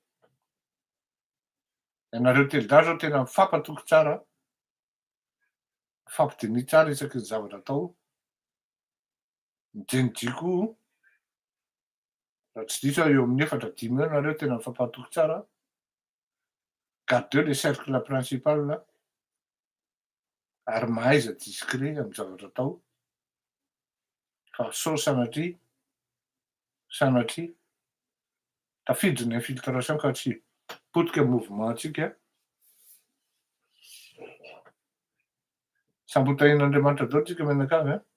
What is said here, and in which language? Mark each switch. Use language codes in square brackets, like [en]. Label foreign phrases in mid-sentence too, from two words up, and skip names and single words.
[mg] Ianareo telo-dahy zao tena mifampatoky tsara, mifampidinihy tsara isaky ny zavatra atao. Mijenijiko raha tsy diso eo amin'ny 4-5 eo nareo tena mifampatoky tsara. [fr] Gardez le cercle principal [mg] ary mahaiza discret amin'ny zavatra atao. Fa sao sanatria tafiditra ny infiltration ka tsy potika mouvement antsika. Sambotain'Andriamanitra daholo tsika menakavy.